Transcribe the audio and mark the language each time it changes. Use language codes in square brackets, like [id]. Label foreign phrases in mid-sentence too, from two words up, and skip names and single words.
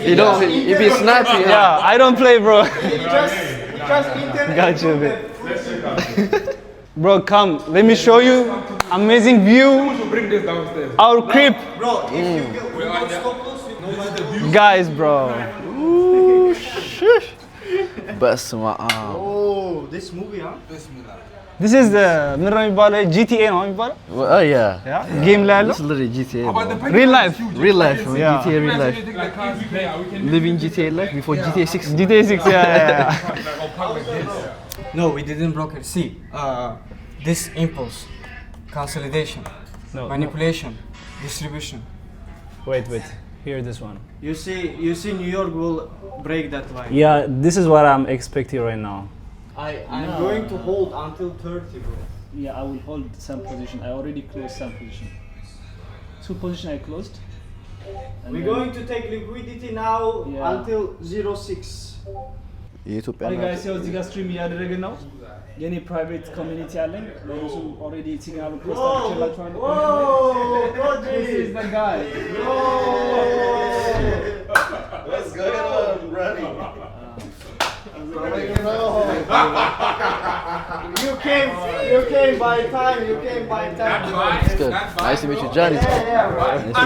[en] You know, if he's snappy, Yeah, I don't play, bro. He just internet. Got you, man. Bro, come. Let me show you. Amazing view. Bring this downstairs. Our crib. Bro, if you don't stop us, no matter. Guys, bro. [am] በስመ አብ [en] Oh, this movie, huh? This is the [am] ምንድን ነው የሚባለው? GTA ነው የሚባለው? [en] yeah [am] ጌም ላይ ያለው? [en] this is literally GTA But the bro. Real life. real life man. Yeah. GTA real life We can living GTA life before GTA 6 GTA 6, yeah. No, we didn't broke it. See, this impulse, consolidation, No, manipulation, distribution. Wait. Here, this one. You see, New York will break that line. Yeah, this is what I'm expecting right now. I'm going to hold until 30, bro. Yeah, I will hold some position. I already closed some position. 2 position I closed. We're going to take liquidity now Yeah. until 0.6. [am] የኢትዮጵያ [en] Hey guys, [am] ያው እዚህ ጋር ስትሪም እያደረግን ነው። የኔ [en] private community [am] አለኝ። ለእሱ ኦልሬዲ ሲግናሉ ፖስት አድርጌላችኋለሁ። [en] This is the guy. What's going on, buddy? You came by time. You came by time. It's good. Nice to meet you, John. It's good. Nice to